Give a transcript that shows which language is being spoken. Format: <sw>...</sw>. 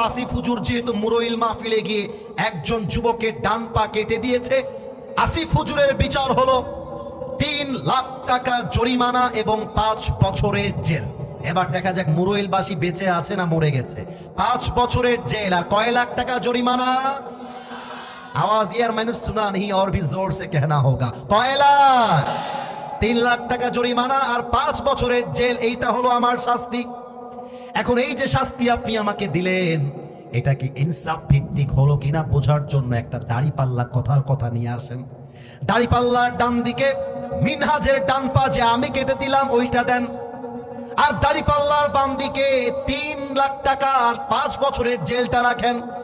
<bn>আসিফ হুজুর যেহেতু মুরইল মাহফিলে গিয়ে একজন যুবকের ডান পা কেটে দিয়েছে, আসিফ হুজুরের বিচার হলো 3 লাখ টাকা জরিমানা এবং 5 বছরের জেল। এবার দেখা যাক মুরইলবাসী বেঁচে আছে না মরে গেছে। 5 বছরের জেল আর কয় লাখ টাকা জরিমানা?</bn> <hi>आवाज यार मैंने सुना नहीं और भी जोर से कहना होगा।</hi> <bn>কয় লাখ? 3 লাখ টাকা জরিমানা আর 5 বছরের জেল, এইটা হলো আমার শাস্তি। এখন এই যে শাস্তি আপনি আমাকে দিলেন, এটা কি ইনসাফ ভিত্তিক হলো কিনা বোঝার জন্য একটা দাড়িপাল্লা কথার কথা নিয়ে আসেন। দাড়িপাল্লার ডান দিকে মিনহাজের ডান পা যে আমি কেটে দিলাম ওইটা দেন, আর দাড়িপাল্লার বাম দিকে 3 লাখ টাকা আর 5 বছরের জেলটা রাখেন।</bn>